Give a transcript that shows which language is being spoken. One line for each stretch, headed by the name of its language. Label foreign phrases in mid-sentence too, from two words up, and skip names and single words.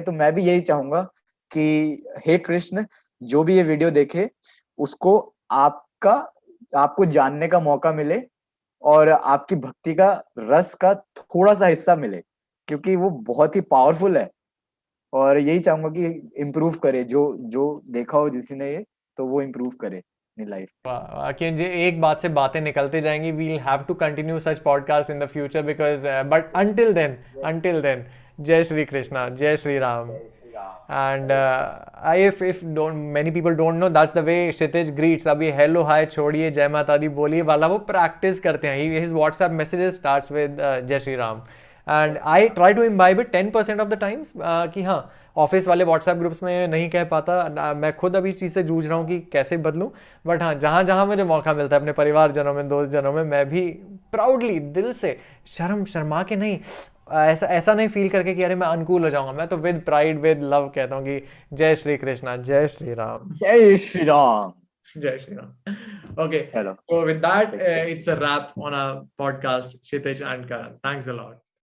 Hindi: तो मैं भी यही चाहूंगा कि हे कृष्ण, जो भी ये वीडियो देखे उसको आपको जानने का मौका मिले और आपकी भक्ति का रस का थोड़ा सा हिस्सा मिले, क्योंकि वो बहुत ही पावरफुल है। और यही चाहूंगा कि इम्प्रूव करे, जो देखा हो जिसी ने ये, तो वो इम्प्रूव करे लाइफ। एक बात से बातें निकलते जाएंगी।
English: We'll have to continue such podcast in the future because but until then
Hindi: जय श्री कृष्णा, जय श्री राम।
English: And if many people don't know, that's the way Kshitij greets.
Hindi: अभी
English: hello hi
Hindi: छोड़िए जय माता दी बोलिए वाला वो प्रैक्टिस करते हैं।
English: His WhatsApp messages starts with
Hindi: जय श्री राम,
English: and I try to imbibe it 10% of the times
Hindi: कि हाँ ऑफिस वाले व्हाट्सएप ग्रुप्स में नहीं कह पाता, मैं खुद अभी इस चीज़ से जूझ रहा हूँ कि कैसे बदलूँ। बट हाँ, जहाँ जहाँ मुझे मौका मिलता है अपने परिवार जनों में, दोस्त जनों में, मैं भी प्राउडली दिल से शर्मा के नहीं, ऐसा ऐसा नहीं फील करके कि अरे मैं अनकूल हो जाऊंगा, मैं तो
English: with pride with love
Hindi: कहता हूँ कि जय श्री कृष्णा, जय श्री राम। जय श्री राम। जय श्री राम. Okay, चलो
English: so with that, it's a wrap on our podcast, Kshitij and Karan. Thanks a lot.